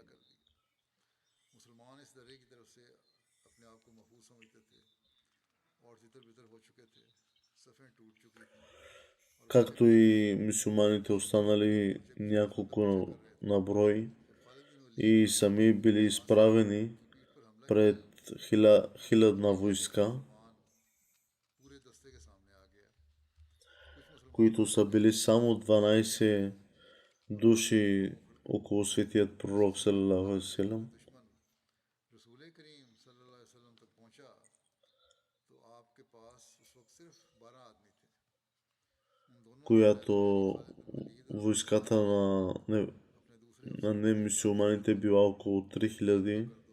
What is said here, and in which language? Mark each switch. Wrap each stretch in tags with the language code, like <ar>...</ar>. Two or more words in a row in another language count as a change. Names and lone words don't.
<bg>Както и мюсюлманите останали няколко на брой и сами били изправени пред хилядна войска, които са били само 12 души около светият пророк</bg> <ar>صلى الله عليه وسلم,</ar> <bg>която войската на немюсюлманите била около 3000.</bg>